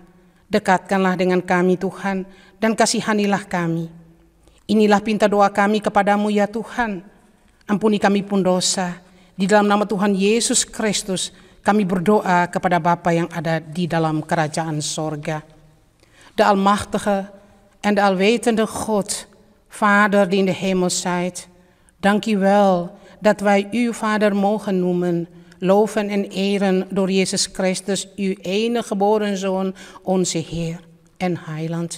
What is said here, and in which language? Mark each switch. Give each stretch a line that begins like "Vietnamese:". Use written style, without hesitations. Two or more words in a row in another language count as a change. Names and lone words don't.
Indonesian: Dekatkanlah dengan kami Tuhan, dan kasihanilah kami. Inilah pinta doa kami kepadamu ya Tuhan. Ampuni kami pun dosa. Di dalam nama Tuhan Yesus Kristus, kami berdoa kepada Bapa yang ada di dalam kerajaan sorga.
Dutch: De almachtige en de alwetende God, Vader die in de hemel zijt, dank u wel dat wij u Vader mogen noemen, loven en eren door Jezus Christus, uw enige geboren Zoon, onze Heer en Heiland.